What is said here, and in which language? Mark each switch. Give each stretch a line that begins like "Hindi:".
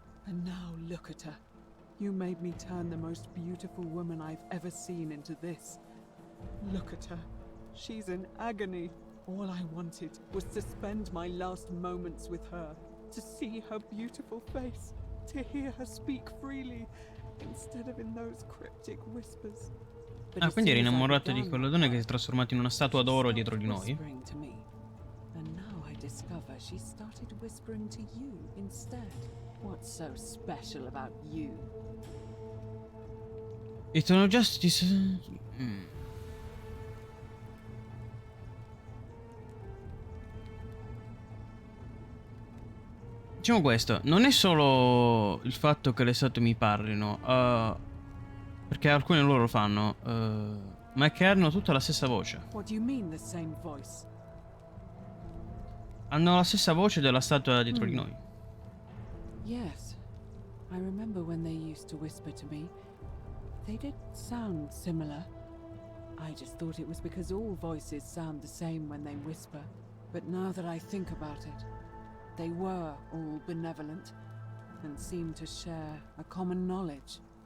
English: And now look at her. You made me turn the most beautiful woman I've ever seen into this. Look at her. She's in agony. All I wanted was to spend my last moments with her, to see her beautiful face, to hear her speak freely, instead of in those cryptic whispers.
Italian: Ah, quindi eri innamorato di quella donna che si è trasformata in una statua d'oro dietro di noi?
English: And now I discover she started whispering to you instead. What's so special about you? Eternal Justice.
Italian: Diciamo questo, non è solo il fatto che le statue mi parlino, perché alcune loro lo fanno, ma è che hanno tutta la stessa voce.
English: What do you mean the same voice?
Italian: Hanno la stessa voce della statua dietro di noi.
English: Yes. I remember when they used to whisper to me. They did sound similar. I just thought it was because all voices sound the same when they whisper. But now that I think about it, they were all benevolent and seemed to share a common knowledge.